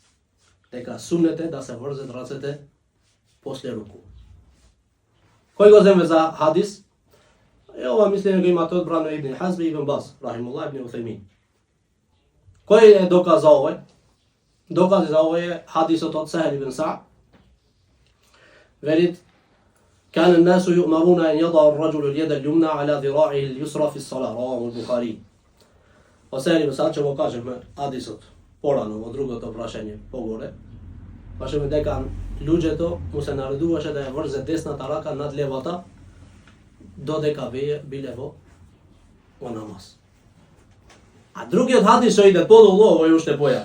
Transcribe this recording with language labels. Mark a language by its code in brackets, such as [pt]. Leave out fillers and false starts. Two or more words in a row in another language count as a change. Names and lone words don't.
[mk] Дека суннет е да се врзат рацете после руку. Кој го земе за хадис? Ова мислење го имате одбрано Ибн Хазм и Ибн Баз, рахимуллах, Ибн Уthaymin. Кој е доказ за овој? Доказ за овој е хадисот од Сахел ибн Саъд. Велит: [ar] كان الناس يؤمرون أن يضع الرجل اليد اليمنى على ذراعه اليسرى في الصلاة. رواه البخاري. [mk] Сахел ибн Саъд ќе го кажеме хадисот порано во другото прашање погоре. Кажеме дека луѓето му се наредуваше да ја врзе десната рака над левата додека биле во намаз. А другиот хадис што иде подолу, овој уште поја.